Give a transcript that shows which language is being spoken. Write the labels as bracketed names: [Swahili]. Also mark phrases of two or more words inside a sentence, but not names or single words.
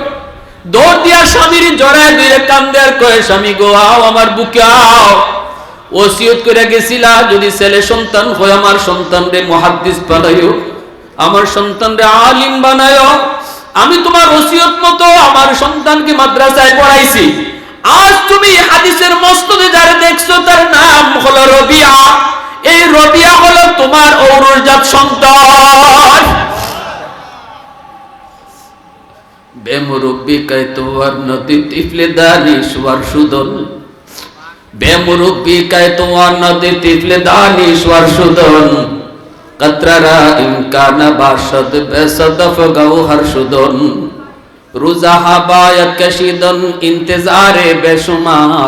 [Bangla] দৌড় দিয়া স্বামীর জড়ায় দিয়ে কান্দে আর কয়ে, স্বামী গো আও আমার বুকে আও, ওসিয়ত করে গেছিলা যদি ছেলে সন্তান হয় আমার সন্তানরে মুহাদ্দিস বানাইও, আমার সন্তানরে আলিম বানাইও। আমি তোমার ওসিয়ত মতো আমার সন্তানকে মাদ্রাসায় পড়াইছি। আজ তুমি হাদিসের মসনদে যারা দেখছো তার নাম হলো রবিয়া। এই রবিয়া হলো তোমার ঔরজাত সন্তান। [Persian] بی‌مربی کار تو ور نیست طفل دانشور شدن، بی‌مربی کار تو ور نیست طفل دانشور شدن، قطره امکان نباشد بی صدف گوهر شدن، روزها باید کشیدن انتظار بی‌شمار,